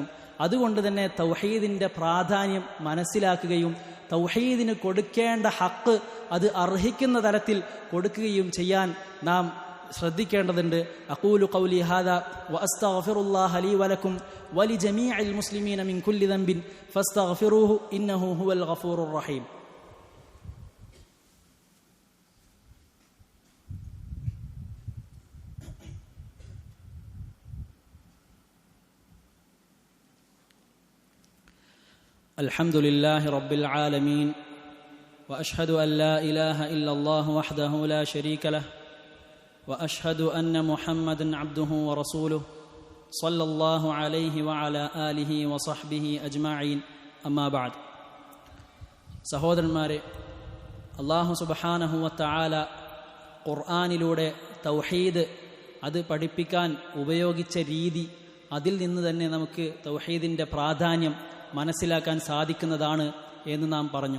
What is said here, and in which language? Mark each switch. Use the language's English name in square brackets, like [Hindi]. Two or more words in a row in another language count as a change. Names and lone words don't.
[Malayalam] അതുകൊണ്ട് തന്നെ തൗഹീദിന്റെ പ്രാധാന്യം മനസ്സിലാക്കുകയും തൗഹീദിന് കൊടുക്കേണ്ട ഹക്ക് അത് അർഹിക്കുന്ന തരത്തിൽ കൊടുക്കുകയും ചെയ്യാൻ നാം ശ്രദ്ധിക്കേണ്ടതുണ്ട്. [Arabic] أقول قولي هذا وأستغفر الله لي ولكم ولجميع المسلمين من كل ذنب فاستغفروه إنه هو الغفور الرحيم. الحمد لله رب العالمين وأشهد أن لا إله إلا الله وحده لا شريك له وأشهد أن محمدًا عبده ورسوله صلى الله عليه وعلى آله وصحبه أجمعين أما بعد. [Malayalam] സഹോദരന്മാരെ, [Arabic] الله سبحانه وتعالى [Malayalam] ഖുർആനിലൂടെ തൗഹീദ് അത് പഠിപ്പിക്കാൻ ഉപയോഗിച്ച രീതി, അതിൽ നിന്ന് തന്നെ നമുക്ക് തൗഹീദിന്റെ പ്രാധാന്യം മനസ്സിലാക്കാൻ സാധിക്കുന്നതാണ് എന്ന് നാം പറഞ്ഞു.